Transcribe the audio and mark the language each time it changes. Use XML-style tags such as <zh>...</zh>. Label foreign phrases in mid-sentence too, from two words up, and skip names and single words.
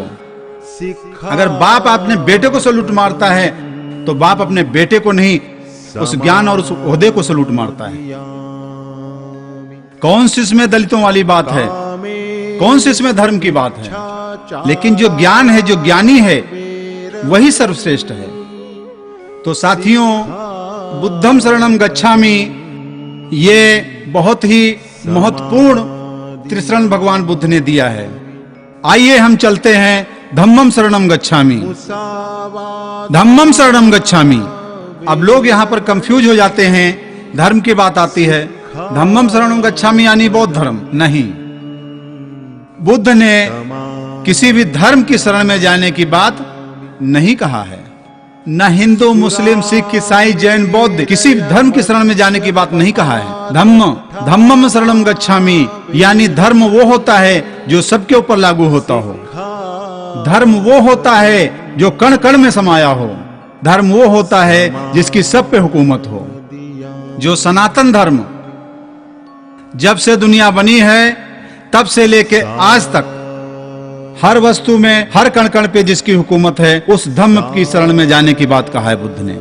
<hi>अगर बाप अपने बेटे को सल्यूट मारता है तो बाप अपने बेटे को नहीं, उस ज्ञान और उस ओहदे को सल्यूट मारता है। कौन सी इसमें दलितों वाली बात है? कौन सी इसमें धर्म की बात है? लेकिन जो ज्ञान है, जो ज्ञानी है, वही सर्वश्रेष्ठ है। तो साथियों,</hi> <pi>बुद्धम शरणम गच्छामि,</pi> <hi>ये बहुत ही महत्वपूर्ण त्रिशरण भगवान बुद्ध ने दिया है। आइए हम चलते हैं</hi> <pi>धम्मम शरणम गच्छामि। धम्मम शरणम गच्छामि।</pi> <hi>अब लोग यहाँ पर कंफ्यूज हो जाते हैं, धर्म की बात आती है,</hi> <pi>धम्मम शरणम गच्छामि</pi> <hi>यानी बौद्ध धर्म नहीं। बुद्ध ने किसी भी धर्म की शरण में जाने की बात नहीं कहा है। न हिंदू, मुस्लिम, सिख, ईसाई, जैन, बौद्ध, किसी धर्म की शरण में जाने की बात नहीं कहा है।</hi> <pi>धम्मम शरणम गच्छामि</pi> <hi>यानी धर्म वो होता है जो सबके ऊपर लागू होता हो। धर्म वो होता है जो कण कण में समाया हो। धर्म वो होता है जिसकी सब पे हुकूमत हो। जो सनातन धर्म जब से दुनिया बनी है तब से लेके आज तक हर वस्तु में, हर कण कण पे जिसकी हुकूमत है, उस धर्म की शरण में जाने की बात कहा है बुद्ध ने।</hi>